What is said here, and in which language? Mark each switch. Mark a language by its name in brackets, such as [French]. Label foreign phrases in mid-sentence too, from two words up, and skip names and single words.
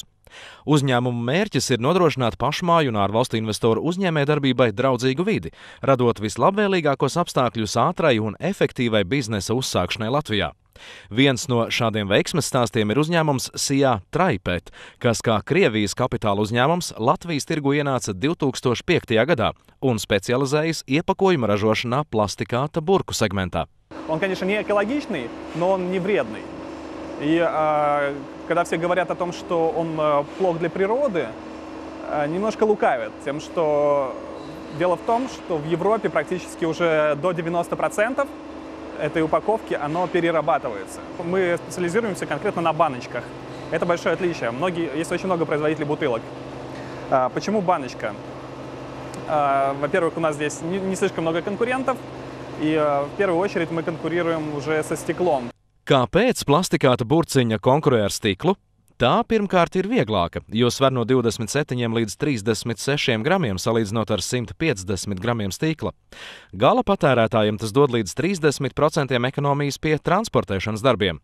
[Latvian] Uzņēmumu mērķis ir nodrošināt pašmāju un ārvalstu investoru uzņēmējdarbībai draudzīgu vidi, radot vislabvēlīgākos apstākļus ātrai un efektīvai biznesa uzsākšanai Latvijā. Viens no šādiem veiksmes stāstiem ir uzņēmums SIA TRAIPET, kas kā Krievijas kapitāla uzņēmums Latvijas tirgu ienāca 2005. gadā un specializējas iepakojuma ražošanā plastikāta burku segmentā. [Russian] Он, конечно, не экологичный, но он не вредный. И когда все говорят о том, что он плох для природы, немножко лукавят тем, что дело в том, что в Европе практически уже до 90% этой упаковки оно перерабатывается. Мы специализируемся конкретно на баночках. Это большое отличие. Есть очень много производителей бутылок. Почему баночка? Во-первых, у нас здесь не слишком много конкурентов, и в первую очередь мы конкурируем уже со стеклом. [Latvian] Kāpēc plastikāta burciņa konkurē ar stiklu? Tā pirmkārt ir vieglāka, jo sver no 27 līdz 36 gramiem salīdzinot ar 150 gramiem stikla. Gala patērētājiem tas dod līdz 30% ekonomijas pie transportēšanas darbiem.